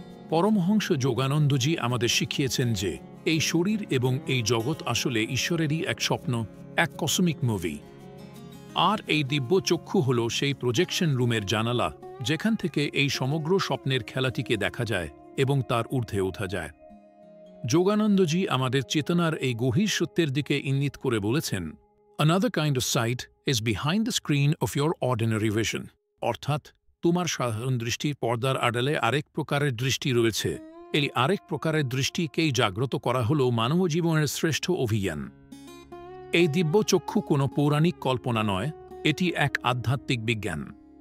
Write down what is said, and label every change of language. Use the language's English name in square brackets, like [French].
[Bangla] পরমহংস যোগানন্দজি আমাদের শিখিয়েছেন যে এই শরীর এবং এই জগৎ আসলে ঈশ্বরেরই এক স্বপ্ন, এক কসমিক মুভি। আর এই দিব্য চক্ষু হল সেই প্রজেকশন রুমের জানালা, যেখান থেকে এই সমগ্র স্বপ্নের খেলাটিকে দেখা যায় এবং তার ঊর্ধ্বে ওঠা যায়। যোগানন্দজি আমাদের চেতনার এই গভীর সত্যের দিকে ইঙ্গিত করে বলেছেন, [English] "Another kind of sight is behind the screen of your ordinary vision." [Bangla] অর্থাৎ, তোমার সাধারণ দৃষ্টির পর্দার আড়ালে আরেক প্রকারের দৃষ্টি রয়েছে। এই আরেক প্রকারের দৃষ্টিকেই জাগ্রত করা হল মানব জীবনের শ্রেষ্ঠ অভিযান। এই দিব্য চক্ষু কোনো পৌরাণিক কল্পনা নয়, এটি এক আধ্যাত্মিক বিজ্ঞান।